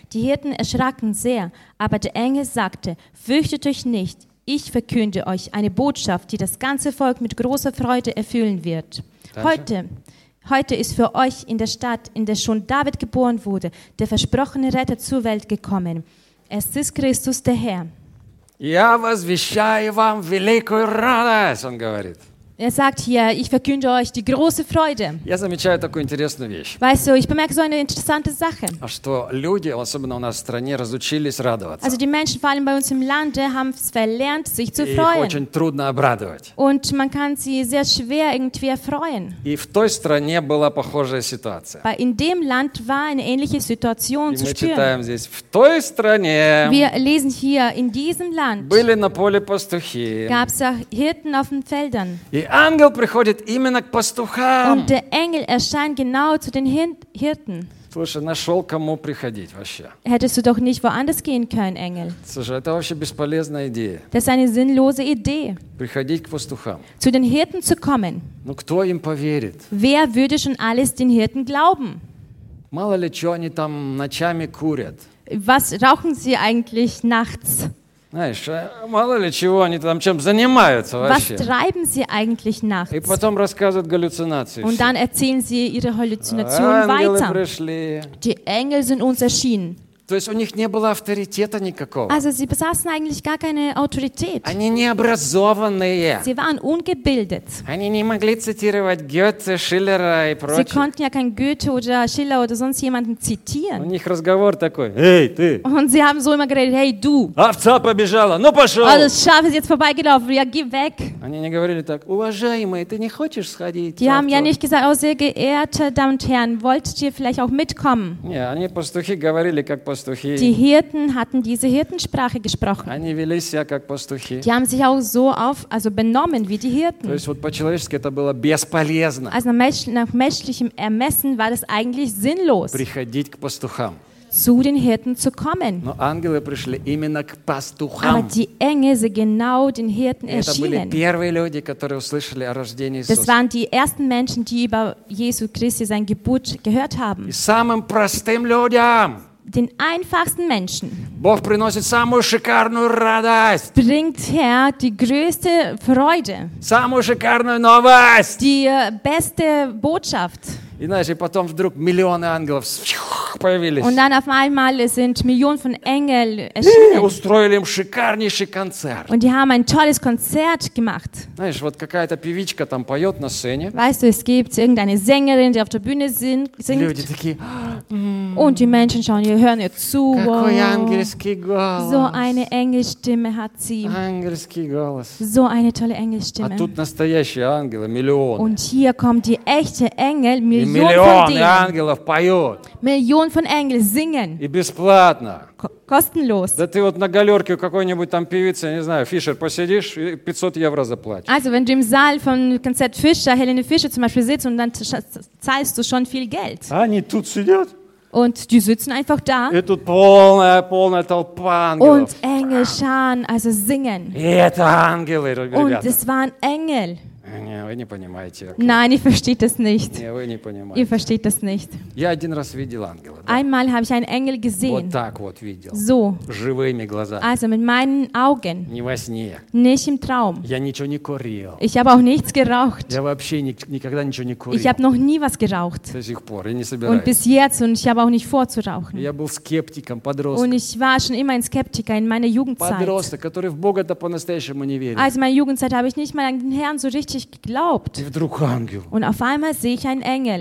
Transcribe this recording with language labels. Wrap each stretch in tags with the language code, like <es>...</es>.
<de>Die Hirten erschraken sehr, aber der Engel sagte: Fürchtet euch nicht, ich verkünde euch eine Botschaft, die das ganze Volk mit großer Freude erfüllen wird. Heute ist für euch in der Stadt, in der schon David geboren wurde, der versprochene Retter zur Welt gekommen. Es ist Christus der Herr.</de> <ru>Я возвещаю вам великую радость, он говорит.</ru> <de>Er sagt hier, ich verkünde euch die große Freude.</de> <ru>Я замечаю такую интересную вещь.</ru> <de>Weißt du, ich bemerke so eine interessante Sache.</de> <ru>А что люди, особенно у нас в стране, разучились радоваться.</ru> <de>Also die Menschen, vor allem bei uns im Lande, haben es verlernt, sich zu</de> <ru>Их</ru> <de>freuen.</de> <ru>Их очень трудно обрадовать.</ru> <de>Und man kann sie sehr schwer irgendwie erfreuen.</de> <ru>И в той стране была похожая ситуация.</ru> <en>But</en> <de>in dem Land war eine ähnliche Situation</de> <ru>И</ru> <de>zu</de> <ru>мы</ru> <de>spüren.</de> <ru>Читаем здесь, в той стране</ru> <de>Wir lesen hier, in diesem Land</de> <ru>были на поле пастухи.</ru> <de>Gab's auch Hirten auf den Feldern.</de> <ru>Ангел приходит именно к пастухам.</ru> <de>Und der Engel erscheint genau zu den Hirten.</de> <ru>Слушай, нашел кому приходить вообще.</ru> <de>Hättest du doch nicht woanders gehen können, Engel.</de> <ru>Слушай, это вообще бесполезная идея.</ru> <de>Das ist eine sinnlose Idee.</de> <ru>Приходить к пастухам.</ru> <de>Zu den Hirten zu kommen.</de> <ru>Ну кто им поверит?</ru> <de>Wer würde schon alles den Hirten glauben?</de> <ru>Мало ли, что они там ночами курят.</ru> <de>Was rauchen sie eigentlich nachts?</de> <ru>Знаешь, мало ли чего они там чем занимаются вообще.</ru> <de>Was treiben sie eigentlich nachts?</de> <ru>И потом рассказывают галлюцинации.</ru> <de>Und dann erzählen sie ihre Halluzinationen weiter.</de> <ru>Ангелы пришли.</ru> <de>Die Engel sind uns erschienen.</de> <ru>То есть у них не было авторитета никакого.</ru> <de>Also sie besaßen eigentlich gar keine Autorität.</de> <ru>Они не образованные.</ru> <de>Sie waren ungebildet.</de> <ru>Они не могли цитировать Гёте, Шиллера и прочее.</ru> <de>Sie konnten ja kein Goethe oder Schiller oder sonst jemanden zitieren.</de> <ru>У них разговор такой: Эй, ты!</ru> <de>Und sie haben so immer geredet: Hey, du!</de> <ru>Овца побежала, ну пошел!</ru> <de>Also das Schaf ist jetzt vorbeigelaufen, ja, geh weg!</de> <ru>Они не говорили так: Уважаемые, ты не хочешь сходить?</ru> <de>Die haben ja nicht gesagt: Oh, sehr geehrte Damen und Herren, wolltet ihr vielleicht auch mitkommen?</de> <ru>Ja, они пастухи говорили как пастухи.</ru> <de>Die Hirten hatten diese Hirtensprache gesprochen.</de> <ru>Они вели себя как пастухи.</ru> <de>Die haben sich auch so auf, also benommen wie die Hirten.</de> <ru>То есть вот по-человечески это было бесполезно.</ru> <de>Also nach menschlichem Ermessen war das eigentlich sinnlos.</de> <ru>Приходить к пастухам.</ru> <de>Zu den Hirten zu kommen.</de> <ru>Но ангелы пришли именно к пастухам.</ru> <de>Aber die Engel sind genau den Hirten</de> <ru>это</ru> <de>erschienen.</de> <ru>Это были первые люди, которые услышали о рождении Иисуса.</ru> <de>Das waren die ersten Menschen, die über Jesu Christi sein Geburt gehört haben.</de> <ru>И самым простым людям.</ru> <de>Den einfachsten Menschen.</de> <ru>Бог приносит самую шикарную радость.</ru> <de>Bringt her die größte Freude.</de> <ru>Самую шикарную новость.</ru> <de>Die beste Botschaft.</de> <ru>И знаешь, и потом вдруг миллионы ангелов появились.</ru> <de>Und dann auf einmal sind Millionen von Engeln erschienen.</de> <ru>И устроили им шикарнейший концерт.</ru> <de>Und die haben ein tolles Konzert gemacht.</de> <ru>Знаешь, вот какая-то певичка там поет на сцене.</ru> <de>Weißt du, es gibt irgendeine Sängerin, die auf der Bühne singt.</de> <ru>Люди такие...</ru> <de>Und die Menschen schauen ihr, hören ihr zu.</de> <ru>Какой ангельский голос.</ru> <de>So eine Engelstimme hat sie.</de> <ru>Ангельский голос.</ru> <de>So eine tolle Engelstimme.</de> <ru>А тут настоящие ангелы, миллионы.</ru> <de>Und hier kommen die echte Engel, Millionen.</de> <ru>Миллионы ангелов поют.</ru> <de>Millionen von Engeln singen.</de> <ru>И бесплатно.</ru> <de>Kostenlos.</de> <ru>Да ты вот на галерке какой-нибудь там певицы, не знаю, Фишер, посидишь, 500 евро заплатишь.</ru> <de>Also, wenn du im Saal von Konzert Fischer, Helene Fischer zum Beispiel sitzt, und dann zahlst du schon viel Geld.</de> <ru>Они тут сидят.</ru> <de>Und die sitzen einfach da.</de> <ru>И тут полная, полная толпа ангелов.</ru> <de>Und Engel schauen, also singen.</de> <ru>И это ангелы, ребята.</ru> <de>Und es waren Engel.</de> <ru>Не, вы не понимаете.</ru> <en>Okay.</en> <de>Nein, ihr versteht das nicht.</de> <ru>Не, вы не понимаете.</ru> <de>Ihr versteht das nicht.</de> <ru>Я один раз видел ангела. Да?</ru> <de>Einmal habe ich einen Engel gesehen.</de> <ru>Вот так вот видел.</ru> <de>So.</de> <ru>Живыми глазами.</ru> <de>Also mit meinen Augen.</de> <ru>Не во сне.</ru> <de>Nicht im Traum.</de> <ru>Я ничего не курил.</ru> <de>Ich habe auch nichts geraucht.</de> <ru>Я вообще никогда ничего не курил.</ru> <de>Ich habe noch nie was geraucht.</de> <ru>До сих пор, я не собираюсь.</ru> <de>Und bis jetzt, und ich habe auch nicht vor zu rauchen.</de> <ru>Я был скептиком, подростком.</ru> <de>Und ich war schon immer ein Skeptiker in meiner Jugendzeit.</de> <ru>Подросток, который в Бога да по-настоящему не верил.</ru> <de>Also in meiner Jugendzeit habe ich nicht mal an den Herrn so richtig geglaubt. Und auf einmal sehe ich einen Engel.</de>